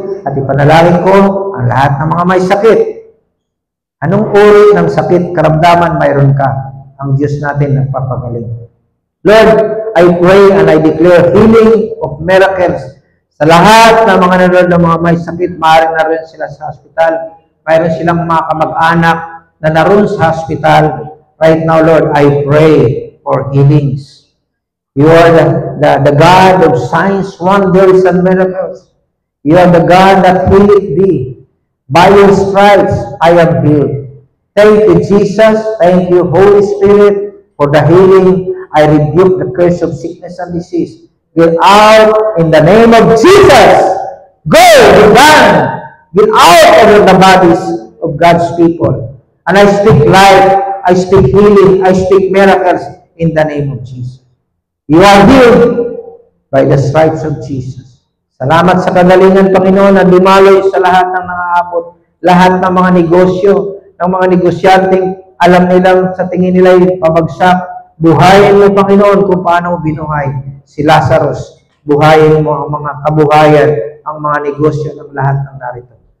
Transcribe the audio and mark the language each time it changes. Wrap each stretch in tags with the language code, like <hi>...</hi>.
<tl>At ipanalangin ko ang lahat ng mga may sakit. Anong uri ng sakit, karamdaman mayroon ka? Ang Diyos natin nagpapagaling.</tl> <en>Lord, I pray and I declare healing of miracles</en> <tl>sa lahat ng mga nanonood ng mga may sakit. Maaaring naroon sila sa hospital. Mayroon silang mga kamag-anak na naroon sa hospital.</tl> <en>Right now, Lord, I pray for healings. You are the God of signs, wonders, and miracles. You are the God that healeth thee. By your stripes, I am healed. Thank you, Jesus. Thank you, Holy Spirit, for the healing. I rebuke the curse of sickness and disease. Get out in the name of Jesus. Go, be done. Get out of the bodies of God's people. And I speak life. I speak healing. I speak miracles in the name of Jesus. You are healed by the stripes of Jesus.</en> <tl>Salamat sa kagalingan, Panginoon, na dumaloy sa lahat ng nangaabot, lahat ng mga negosyo, ng mga negosyanteng alam nilang sa tingin nila ay pabagsak. Buhayin mo, Panginoon, kung paano mo binuhay si Lazarus. Buhayin mo ang mga kabuhayan, ang mga negosyo ng lahat ng narito.</tl>